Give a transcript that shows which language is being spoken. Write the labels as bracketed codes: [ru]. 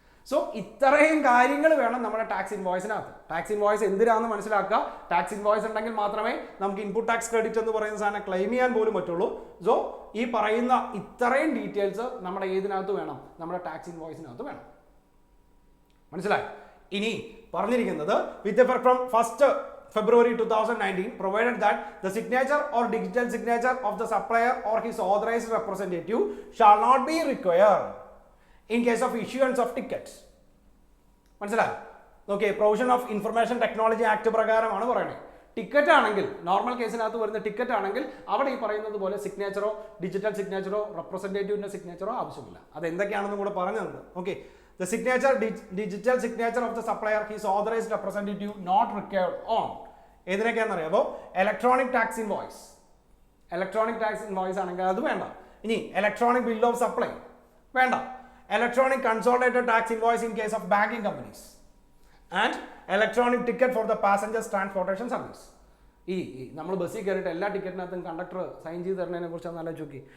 [ml] So ഇത്രയും കാര്യങ്ങൾ വേണം നമ്മുടെ ടാക്സ് ഇൻവോയ്സിനകത്ത്. ടാക്സ് ഇൻവോയ്സ് എന്തിനാണെന്ന് മനസ്സിലാക്കുക. ടാക്സ് ഇൻവോയ്സ് ഉണ്ടെങ്കിൽ മാത്രമേ നമുക്ക് ഇൻപുട്ട് ടാക്സ് ക്രെഡിറ്റ് എന്ന് പറയുന്ന സാധനം ക്ലെയിം ചെയ്യാൻ പോലും പറ്റുള്ളൂ. സോ ഈ പറയുന്ന ഇത്രയും ഡീറ്റെയിൽസ് നമ്മുടെ ഏതിനകത്ത് വേണം, നമ്മുടെ ടാക്സ് ഇൻവോയ്സിനകത്ത് വേണം. മനസ്സിലായി? ഇനി പറഞ്ഞിരിക്കുന്നത് [en] With effect from 1st February 2019 provided that the signature or digital signature of the supplier or his authorized representative shall not be required in case of issuance of tickets. [ml] മനസ്സിലായി? Okay, provision of information technology act പ്രകാരമാണ് പറയുന്നത്. Ticket ആണെങ്കിൽ, normal കേസിനകത്ത് വരുന്ന ticket ആണെങ്കിൽ അവിടെ ഈ പറയുന്നത് പോലെ സിഗ്നേച്ചറോ ഡിജിറ്റൽ സിഗ്നേച്ചറോ റെപ്രസെൻറ്റേറ്റീവിൻ്റെ സിഗ്നേച്ചറോ ആവശ്യമില്ല. അത് എന്തൊക്കെയാണെന്നും കൂടെ പറഞ്ഞിട്ടുണ്ട്. [en] okay, the signature digital signature of the supplier, his authorized representative not required on [ml] ഏതിനൊക്കെയാണെന്ന് അറിയാമോ? [en] Electronic tax invoice. [ml] Electronic tax invoice ആണെങ്കിൽ അത് വേണ്ട. ഇനി ഇലക്ട്രോണിക് ബിൽ ഓഫ് സപ്ലൈ വേണ്ട. [en] Electronic consolidated tax invoice in case of banking companies and electronic ticket for the passengers transportation service. [ml] ഈ നമ്മൾ ബസ്സിൽ കയറിയിട്ട് എല്ലാ ടിക്കറ്റിനകത്തും കണ്ടക്ടർ സൈൻ ചെയ്ത് തരുന്നതിനെ കുറിച്ചാണ് നല്ല ചോക്കി.